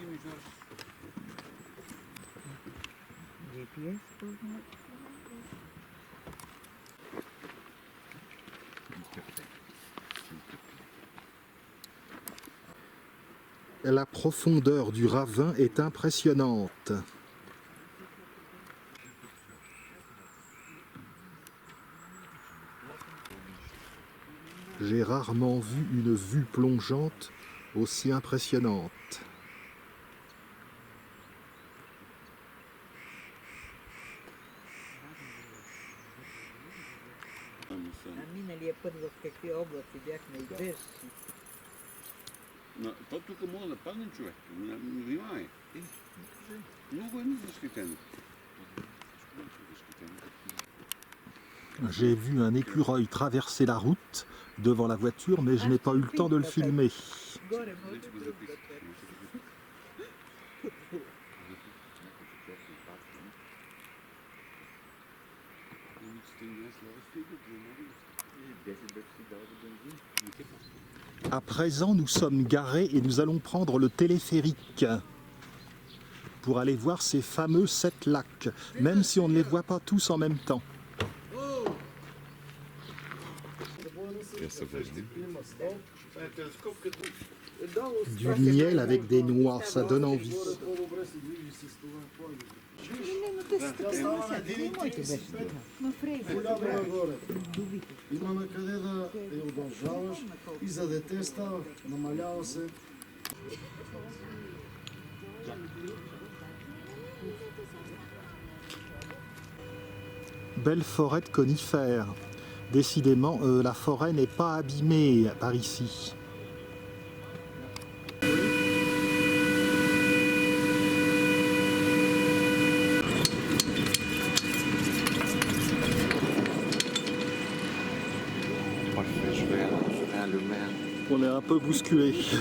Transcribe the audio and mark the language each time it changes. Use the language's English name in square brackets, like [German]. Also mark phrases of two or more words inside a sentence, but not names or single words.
[French] La profondeur du ravin est impressionnante. J'ai rarement vu une vue plongeante aussi impressionnante. [Bulgarian] миналия път в какви облаци бяхме издържани. То тук може да падне човек. Внимавай. Много е защитено. [French] J'ai vu un écureuil traverser la route devant la voiture, mais je n'ai pas eu le temps de le filmer. [Bulgarian] Горе може друг да [French] À présent, nous sommes garés et nous allons prendre le téléphérique pour aller voir ces fameux 7 lacs, même si on ne les voit pas tous en même temps. Du miel avec des noix, ça donne envie. [Bulgarian] Има на къде да я удължаваш и за дете става, намалява се. [French] Belle forêt de conifères. Décidément, la forêt n'est pas abîmée par ici. On est un peu bousculé.